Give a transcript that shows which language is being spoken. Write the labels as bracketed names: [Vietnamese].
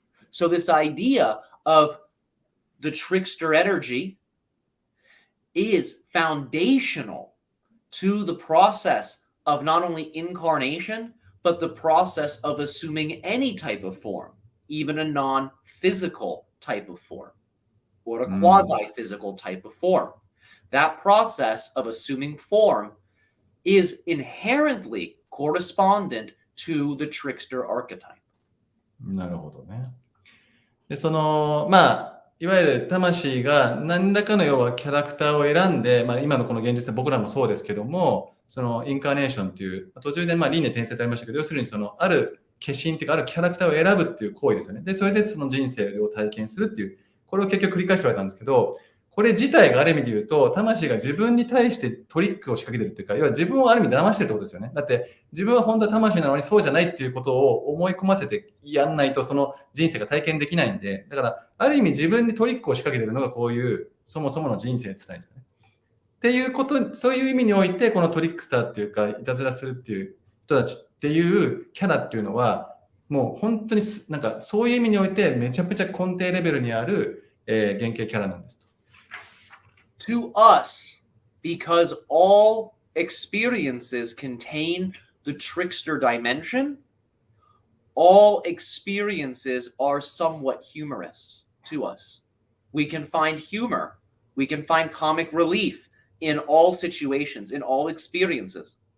[English] So this idea of the trickster energy is foundational to the process of not only incarnation, but the process of assuming any type of form, even a non-physical type of form, or a quasi-physical type of form. That process of assuming form is inherently correspondent to the trickster archetype. [Japanese] なるほどね。で、まあ、いわゆる魂が何らかの要はキャラクターを選んで、まあ、今のこの現実で僕らもそうですけども、そのインカーネーションっていう、途中でまあ輪廻転生ってありましたけど、要するにある化身っていうか、あるキャラクターを選ぶっていう行為ですよね。で、それでその人生を体験するっていう、これを結局繰り返して言われたんですけど、これ自体がある意味で言うと、魂が自分に対してトリックを仕掛けてるっていうか、要は自分をある意味騙してるってことですよね。だって自分は本当は魂なのにそうじゃないっていうことを思い込ませてやんないとその人生が体験できないんで、だからある意味自分にトリックを仕掛けてるのがこういうそもそもの人生って言ったんですよね。っていうこと、そういう意味においてこのトリックスターっていうか、いたずらするっていう人たちっていうキャラっていうのは、もう本当になんかそういう意味においてめちゃくちゃ根底レベルにある、原型キャラなんですと。 [English] To us, because all experiences contain the trickster dimension, all experiences are somewhat humorous to us. We can find humor, we can find comic relief in all situations, in all experiences.